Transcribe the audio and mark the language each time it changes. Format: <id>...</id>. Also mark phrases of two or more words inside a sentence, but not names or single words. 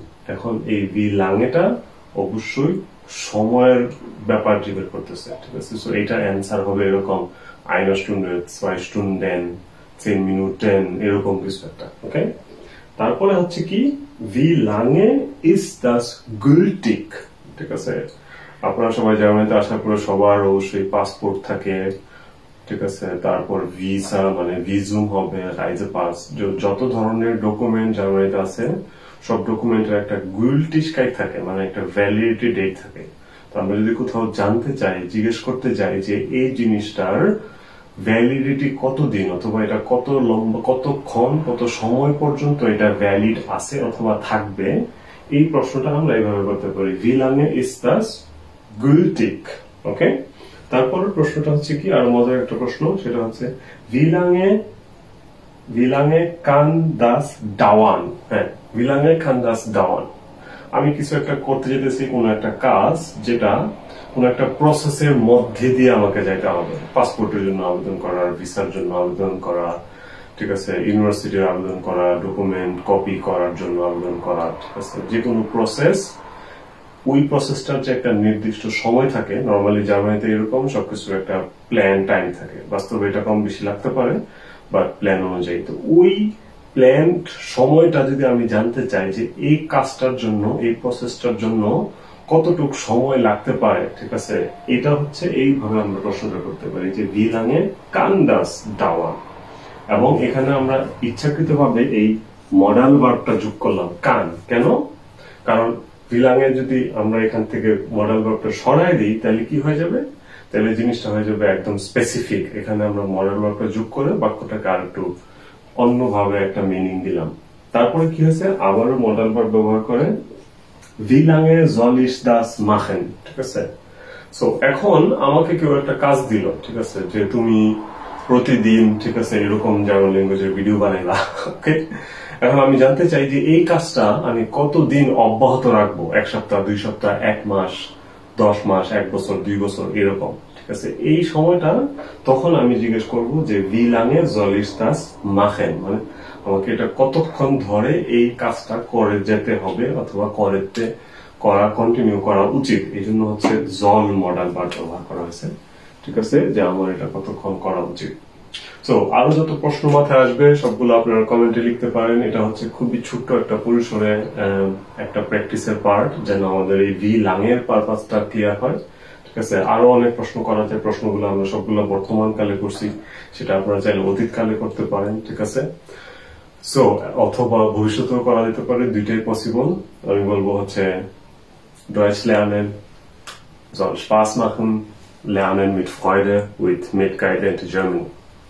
<bn>এখন এই</bn> <de>wie langeটা</de> <bn>অবশ্যই সময়ের ব্যাপার ডিপেন্ড করতেছে, ঠিক আছে? সো এটা অ্যান্সার হবে এরকম</bn> <de>1 Stunde, 2 Stunden, 10 Minuten,</de> <bn>এরকম কিছু একটা, ওকে? তারপরে হচ্ছে কি</bn> <de>wie lange ist das gültig,</de> <bn>ঠিক আছে? আপনারা সবাই জার্মানিতে আসার পরে সবার অবশ্যই পাসপোর্ট থাকে, ঠিক আছে? তারপর ভিসা মানে ভিজুম হবে, রাইজে পাস, যত ধরনের ডকুমেন্ট জার্মানিতে আছে সব ডকুমেন্টের একটা গুইলটিশকাই থাকে, মানে একটা</bn> <en>validity date</en> <bn>থাকে। তো আমরা যদি কোথাও জানতে চাই, জিজ্ঞেস করতে চাই যে এই জিনিসটার ভ্যালিডিটি কতদিন, অথবা এটা কত লম্বা, কতক্ষণ, কত সময় পর্যন্ত এটা ভ্যালিড আছে অথবা থাকবে, এই প্রশ্নটা আমরা এইভাবে করতে পারি</bn> <de>wie lange ist das gültig,</de> <bn>ওকে? তারপরের প্রশ্নটা হচ্ছে কি আরো মজার একটা প্রশ্ন, সেটা হচ্ছে</bn> <de>wie lange kann das dauern?</de> <bn>হ্যাঁ,</bn> <de>wie lange kann das dauern?</de> <bn>আমি কিছু একটা করতে যেতেছি, কোন একটা কাজ যেটা কোন একটা প্রসেসের মধ্যে দিয়ে আমাকে যাইতে হবে। পাসপোর্টের জন্য আবেদন করা, ভিসার জন্য আবেদন করা, ঠিক আছে? ইউনিভার্সিটির আবেদন করা, ডকুমেন্ট কপি করার জন্য আবেদন করা, ঠিক আছে? যে কোনো প্রসেস, ওই প্রসেসটার যে একটা নির্দিষ্ট সময় থাকে, নরমালি জার্মানিতে এরকম সবকিছুর একটা</bn> <en>plan time</en> <bn>থাকে। বাস্তবে এটা কম বেশি লাগতে পারে, বাট প্ল্যান অনুযায়ী। তো ওই প্ল্যান সময়টা যদি আমি জানতে চাই যে এই কাজটার জন্য, এই প্রসেসটার জন্য কতটুক সময় লাগতে পারে, ঠিক আছে? এটা হচ্ছে এইভাবে আমরা প্রশ্নটা করতে পারি যে</bn> <de>wie lange kann das dauern.</de> <bn>এবং এখানে আমরা ইচ্ছাকৃতভাবে এই</bn> <en>modal verbটা</en> <bn>যোগ করলাম কান। কেন? কারণ</bn> <de>wie lange</de> <bn>যদি আমরা এখান থেকে</bn> <en>modal verbটা</en> <bn>সরাই দিই তাহলে কি হয়ে যাবে? তাহলে জিনিসটা হয়ে যাবে একদম স্পেসিফিক। এখানে আমরা</bn> <en>modal verbটা</en> <bn>যোগ করে বাক্যটাকে আর একটু অন্যভাবে একটা মিনিং দিলাম। তারপরে কি হয়েছে? আবারও</bn> <en>modal verb</en> <bn>ব্যবহার করে</bn> <de>wie lange soll ich das machen,</de> <bn>ঠিক আছে? সো এখন আমাকে কেউ একটা কাজ দিল, ঠিক আছে, যে তুমি প্রতিদিন, ঠিক আছে, এরকম</bn> <en>German languageের</en> <bn>ভিডিও বানাইবা, ওকে? এখন আমি জানতে চাই যে এই কাজটা আমি কতদিন অব্যাহত রাখবো, 1 সপ্তাহ, 2 সপ্তাহ, 1 মাস, 10 মাস, 1 বছর, 2 বছর, এরকম, ঠিক আছে? এই সময়টা তখন আমি জিজ্ঞেস করব যে</bn> <de>wie lange soll ich das machen,</de> <bn>মানে আমাকে এটা কতক্ষণ ধরে এই কাজটা করে যেতে হবে অথবা কন্টিনিউ করা উচিত। এই জন্য হচ্ছে জল</bn> <en>modal verb</en> <bn>ব্যবহার করা হয়েছে, ঠিক আছে, যে আমার এটা কতক্ষণ করা উচিত। সো আরো যত প্রশ্ন মাথায় আসবে সবগুলো আপনারা কমেন্টে লিখতে পারেন। এটা হচ্ছে খুবই ছোট্ট একটা পরিসরে একটা</bn> <en>practiceের part,</en> <bn>যেন আমাদের এই</bn> <de>wie langeের</de> <en>purposeটা clear</en> <bn>হয়, ঠিক আছে? আরো অনেক প্রশ্ন করা যায়, প্রশ্নগুলো আমরা সবগুলো বর্তমান কালে করছি, সেটা আপনারা চাইলে অতীত কালে করতে পারেন, ঠিক আছে? সো অথবা ভবিষ্যতেও করা যেতে পারে, দুইটাই পসিবল। আমি বলবো হচ্ছে</bn> <de>Deutsch lernen soll Spaß machen, lernen mit Freude with Medguided Germany.</de>